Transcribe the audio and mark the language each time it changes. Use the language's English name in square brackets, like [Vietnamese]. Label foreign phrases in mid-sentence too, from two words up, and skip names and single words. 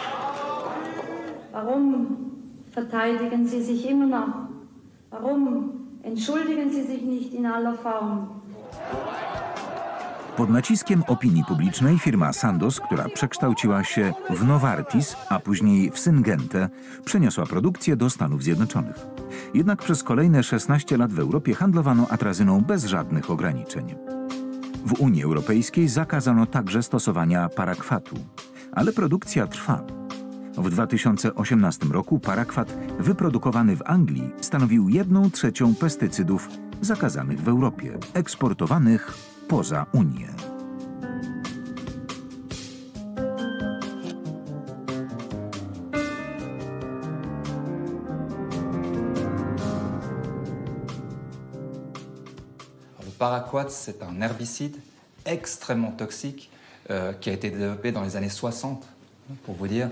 [German] Warum verteidigen Sie sich immer noch? Warum Entschuldigen Sie sich nicht in aller Form. [Polish] Pod naciskiem opinii publicznej firma Sandoz, która przekształciła się w Novartis, a później w Syngentę, przeniosła produkcję do Stanów Zjednoczonych. Jednak przez kolejne 16 lat w Europie handlowano atrazyną bez żadnych ograniczeń. W Unii Europejskiej zakazano także stosowania parakwatu, ale produkcja trwa. W 2018 roku parakwat wyprodukowany w Anglii stanowił 1/3 pestycydów zakazanych w Europie, eksportowanych poza Unię. [French] Le paraquat, c'est un herbicide extrêmement toxique qui a été développé dans les années 60, pour vous dire.